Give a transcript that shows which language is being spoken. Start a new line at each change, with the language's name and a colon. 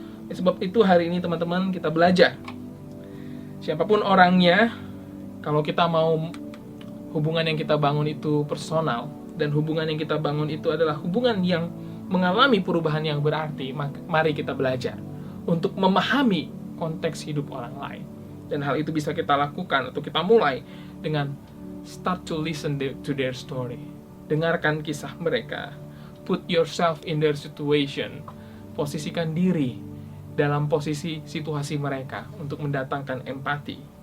Indonesian: Sebab itu hari ini teman-teman, kita belajar. Siapapun orangnya, kalau kita mau hubungan yang kita bangun itu personal, dan hubungan yang kita bangun itu adalah hubungan yang mengalami perubahan yang berarti, mari kita belajar untuk memahami konteks hidup orang lain. Dan hal itu bisa kita lakukan atau kita mulai dengan
English: start to listen to their story.
Indonesian: Dengarkan kisah mereka.
English: Put yourself in their situation.
Indonesian: Posisikan diri dalam posisi situasi mereka untuk mendatangkan empati.